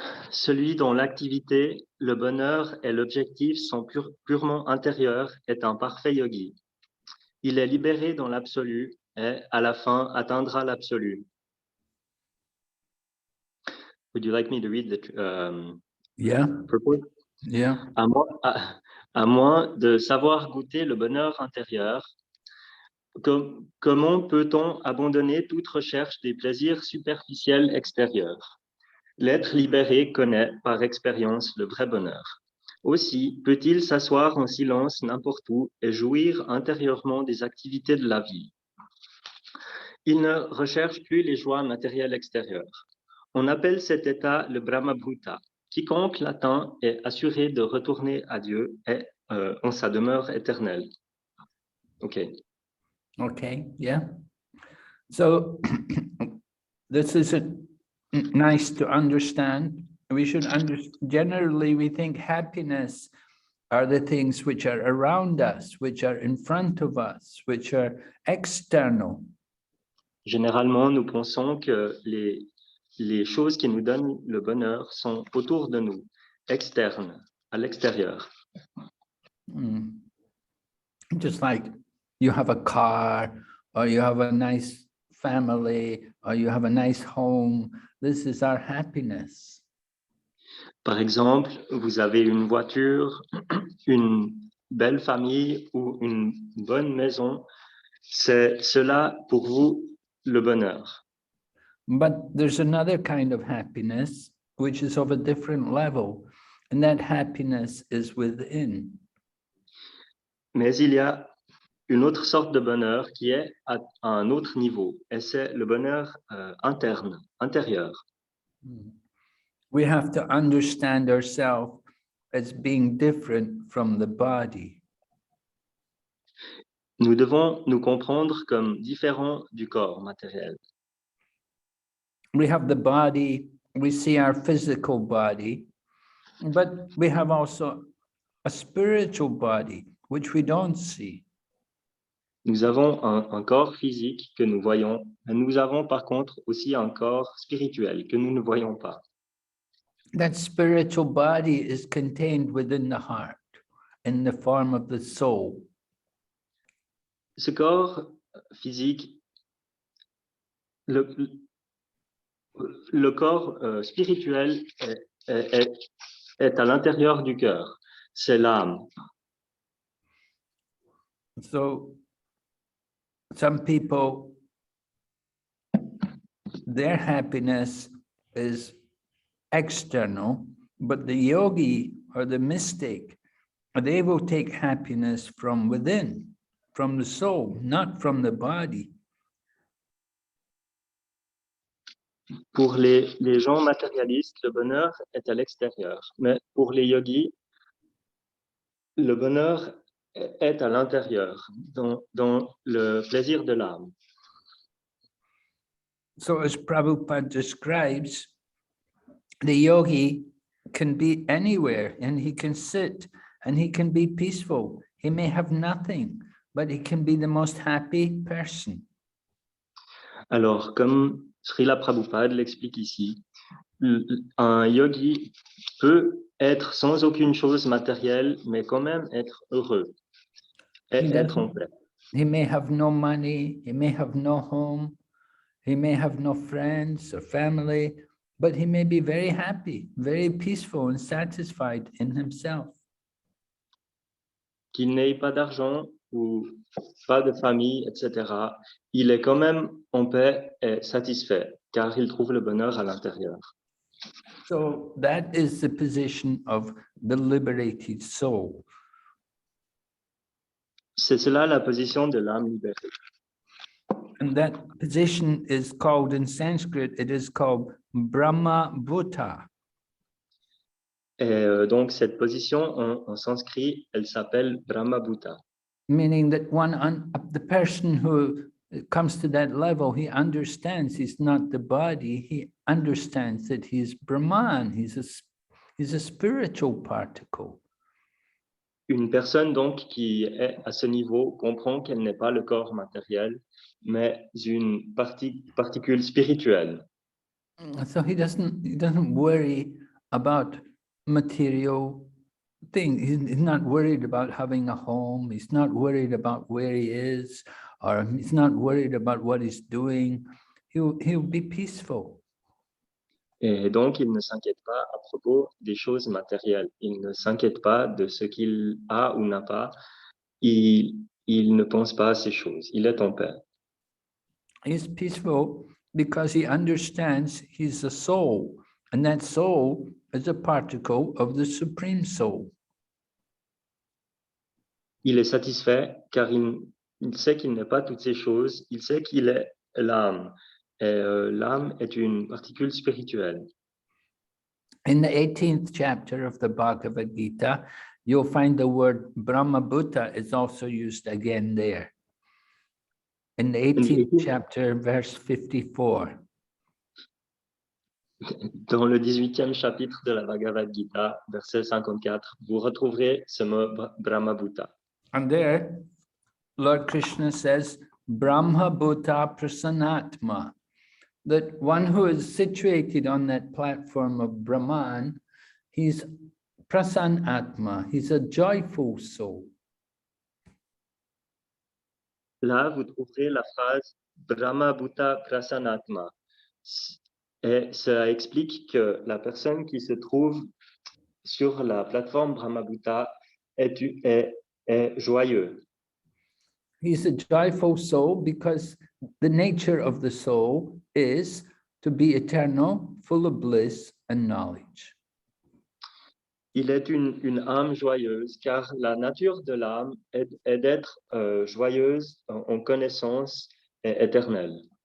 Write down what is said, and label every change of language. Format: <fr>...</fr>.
<fr>Celui dont l'activité, le bonheur et l'objectif sont purement intérieurs est un parfait yogi. Il est libéré dans l'absolu et, à la fin, atteindra l'absolu.</fr> <en>Would you like me to read the Yeah. purport? Yeah.</en> <fr>À moins de savoir goûter le bonheur intérieur, comment peut-on abandonner toute recherche des plaisirs superficiels extérieurs? L'être libéré connaît par expérience le vrai bonheur. Aussi peut-il s'asseoir en silence n'importe où et jouir intérieurement des activités de la vie. Il ne recherche plus les joies matérielles extérieures. On appelle cet état le Brahma Bhuta. Quiconque l'atteint est assuré de retourner à Dieu et en sa demeure éternelle.</fr> <en>Okay. Okay, yeah. So this is nice to understand. We should understand, generally we think happiness are the things which are around us, which are in front of us, which are external.</en> <fr>Généralement, nous pensons que les choses qui nous donnent le bonheur sont autour de nous, externes, à l'extérieur.</fr> <en>Just like you have a car, or you have a nice family, or you have a nice home. This is our happiness.</en> <fr>Par exemple, vous avez une voiture, une belle famille ou une bonne maison. C'est cela pour vous le bonheur.</fr> <en>But there's another kind of happiness, which is of a different level, and that happiness is within.</en> <fr>Mais il y a une autre sorte de bonheur qui est à un autre niveau, et c'est le bonheur interne, intérieur.</fr> <en>We have to understand ourselves as being different from the body.</en> <fr>Nous devons nous comprendre comme différents du corps matériel.</fr> <en>We have the body, we see our physical body, but we have also a spiritual body, which we don't see.</en> <fr>Nous avons un corps physique que nous voyons, mais nous avons par contre aussi un corps spirituel que nous ne voyons pas.</fr> <en>That spiritual body is contained within the heart, in the form of the soul.</en> <fr>Ce corps physique, le corps spirituel est à l'intérieur du cœur, c'est l'âme.</fr> <en>So some people their happiness is external, but the yogi or the mystic, they will take happiness from within, from the soul, not from the body.</en> <fr>Pour les gens matérialistes, le bonheur est à l'extérieur. Mais pour les yogis, le bonheur est à l'intérieur, dans le plaisir de l'âme.</fr> <en>So as Prabhupada describes, the yogi can be anywhere and he can sit and he can be peaceful. He may have nothing, but he can be the most happy person.</en> <fr>Alors, comme Srila Prabhupada l'explique ici, un yogi peut être sans aucune chose matérielle, mais quand même être heureux et être en paix.</fr> <en>He may have no money, he may have no home, he may have no friends or family, but he may be very happy, very peaceful and satisfied in himself.</en> <fr>Qu'il n'ait pas d'argent ou pas de famille, etc., il est quand même en paix et satisfait, car il trouve le bonheur à l'intérieur.</fr> <en>So that is the position of the liberated soul.</en> <fr>C'est cela la position de l'âme libérée.</fr> <en>And that position is called in Sanskrit, it is called Brahma Bhuta.</en> <fr>Et donc, cette position en sanskrit, elle s'appelle Brahmabhuta.</fr> <en>Meaning that the person who comes to that level, he understands he's not the body, he understands that he's Brahman, he's a spiritual particle.</en> <fr>Une personne donc qui est à ce niveau comprend qu'elle n'est pas le corps matériel, mais une particule spirituelle.</fr> <en>So he doesn't worry about material things. He's not worried about having a home. He's not worried about where he is, or he's not worried about what he's doing. He'll be peaceful.</en> <fr>Et donc, il ne s'inquiète pas à propos des choses matérielles. Il ne s'inquiète pas de ce qu'il a ou n'a pas. Il ne pense pas à ces choses. Il est en paix.</fr> <en>He's peaceful because he understands he's a soul, and that soul is a particle of the Supreme Soul.</en> <fr>Il est satisfait car il sait qu'il n'est pas toutes ces choses. Il sait qu'il est l'âme. Et l'âme est une particule spirituelle.</fr> <en>In the 18th chapter of the Bhagavad Gita, you'll find the word Brahmabhuta is also used again there. In the 18th chapter, verse 54.</en> <fr>Dans le 18e chapitre de la Bhagavad Gita, verset 54, vous retrouverez ce mot Brahmabhuta.</fr> <en>And there, Lord Krishna says, Brahmabhuta prasanatma, that one who is situated on that platform of Brahman, he's prasanatma, he's a joyful soul.</en> <fr>Là, vous trouverez la phrase Brahmabhuta prasanatma. Et ça explique que la personne qui se trouve sur la plateforme Brahmabhuta est joyeux.</fr> <en>He's a joyful soul because the nature of the soul is to be eternal, full of bliss and knowledge.</en> <fr>Il est une âme joyeuse, car la nature de l'âme est d'être joyeuse en connaissance et éternelle.</fr>